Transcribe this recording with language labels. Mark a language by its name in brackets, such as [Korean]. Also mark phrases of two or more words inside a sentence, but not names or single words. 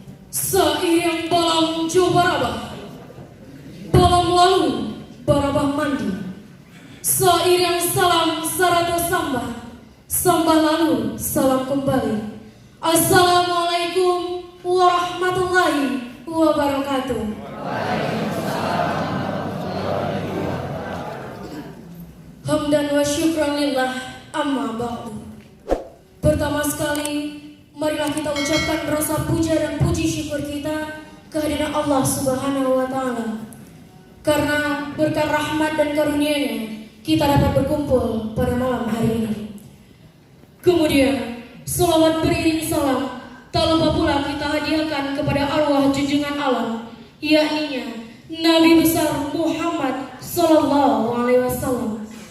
[Minangkabau] Seiring balam Jobarabah, balam lalu barabah mandi. Seiring salam sarata sambah, sambah lalu salam kembali. [Arabic] السلام عليكم ورحمة الله وبركاته. حمدا وشكرا لله أما بعد. [Indonesian] Pertama sekali, marilah kita ucapkan rasa puja dan puji syukur kita kehadiran [Arabic] الله سبحانه وتعالى. [Indonesian] Karena berkat rahmat dan karunia-Nya, kita dapat berkumpul pada malam hari ini. Kemudian, selawat beriring salam tak lupa pula kita hadiahkan kepada arwah junjungan alam, yakni Nabi besar Muhammad [Arabic] صلى الله عليه وسلم.